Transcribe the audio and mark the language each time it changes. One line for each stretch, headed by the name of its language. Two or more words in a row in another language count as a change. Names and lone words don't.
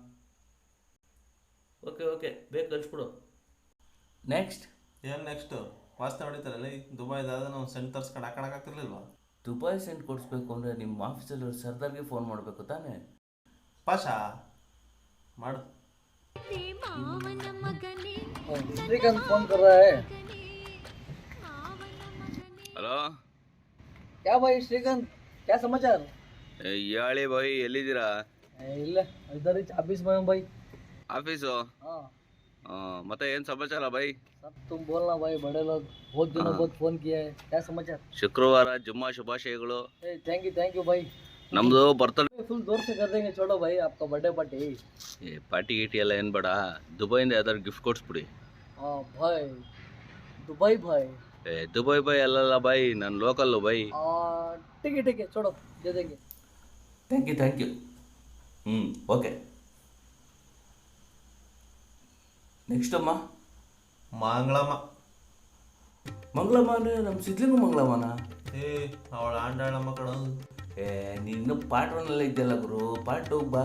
English: okay okay,
Kannada: ಬೇಗ ಕಳಿಸ್ಬಿಡು. ನೆಕ್ಸ್ಟ್ ಏನು ನೆಕ್ಸ್ಟು? ವಾಸ್ತೆ ಹೊಡಿತಾರಲ್ಲ, ದುಬೈದಾದ ನಾವು ಸೆಂಟ್ ತರ್ಸ್ಕೊಂಡು ಹಾಕೋಕ್ಕಾಗ್ತಿರ್ಲಿಲ್ವಾ? ದುಬೈ ಸೆಂಟ್ ಕೊಡಿಸ್ಬೇಕು ಅಂದರೆ ನಿಮ್ಮ ಆಫೀಸಲ್ಲಿ ಸರ್ದಾರ್ಗೆ ಫೋನ್ ಮಾಡಬೇಕು ತಾನೇ? ಪಾಷಾ ಮಾಡು.
Hindi: ಶ್ರೀಕಾಂತ್ ಫೋನ್ कर रहा है.
Kannada: ಹಲೋ,
Hindi: क्या भाई श्रीकांत, क्या समाचार?
Kannada: ಹೇಳಿ ಬಾಯ್, ಎಲ್ಲಿದ್ದೀರಾ? ಇಲ್ಲ,
Hindi: इधर ही ऑफिस में हूं भाई.
Kannada: ಆಫೀಸು?
Hindi: हाँ,
Kannada: ಮತ್ತೆ ಏನು ಸಮಾಚಾರ ಬಾಯ್?
Hindi: सब तुम बोलना भाई, बड़े लोग बहुत दिनों बाद फोन किया है. क्या समाचार?
Kannada: ಶುಕ್ರವಾರ ಜುಮ್ಮಾ ಶುಭಾಶಯಗಳು.
English: thank you
Hindi: भाई.
Kannada: ನಮ್ಮದು ಬರ್ತಡೇ
Hindi: फुल जोर से कर देंगे, छोड़ो भाई आपका
English: birthday party.
Kannada: ಪಾರ್ಟಿ ಗೀಟಿ ಎಲ್ಲ ಏನು ಬೇಡ, ದುಬೈಯಿಂದ ಯಾವ್ದಾದ್ರು ಗಿಫ್ಟ್ ಕೊಡಿಸ್ಬಿಡಿ.
Hindi: हाँ भाई, दुबई भाई.
Kannada: ದುಬೈ ಬಾಯ್ ಅಲ್ಲಲ್ಲ ಬಾಯ್, ನಾನು ಲೋಕಲ್ಲು ಬಾಯ್.
Hindi: ठीक है छोड़ो, दे देंगे.
English: Thank you. Okay.
Kannada: ನೆಕ್ಸ್ಟ್ ಅಮ್ಮ. ಮಂಗಳಮ್ಮ. ಮಂಗಳಮ್ಮ ಅಂದರೆ ನಮ್ಮ ಸಿದ್ಲಿಂಗು ಮಂಗಳಮ್ಮನ? ಅವಳ ಆಂಡಾಳಮ್ಮ ಕಣೋ. ನೀನು ಪಾರ್ಟ್ 1 ಇದ್ದಲ್ಲ ಗುರು, ಪಾರ್ಟ್ 2 ಬಾ.